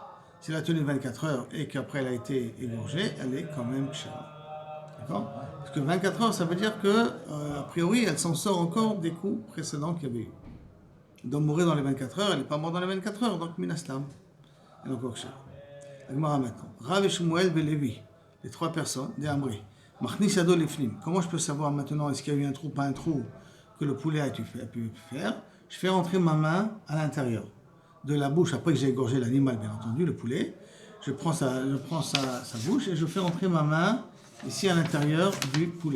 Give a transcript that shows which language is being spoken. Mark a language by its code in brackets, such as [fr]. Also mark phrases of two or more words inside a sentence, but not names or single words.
[fr] Si elle a tenu 24 heures et qu'après elle a été égorgée, elle est quand même kshera. D'accord? Parce que 24 heures, ça veut dire que, a priori, elle s'en sort encore des coups précédents qu'il y avait eu. Elle doit mourir dans les 24 heures, elle n'est pas morte dans les 24 heures, donc minastam. Elle est encore kshera. Agmara maintenant. Rav et Shmuel Belevi, les trois personnes, des Amri. [he] מכניס ידו לפנים. [fr] Comment je peux savoir maintenant est-ce qu'il y a eu un trou, pas un trou que le poulet a pu faire? Je fais rentrer ma main à l'intérieur de la bouche, après que j'ai égorgé l'animal, bien entendu, le poulet. Je prends sa bouche et je fais rentrer ma main ici à l'intérieur du poulet.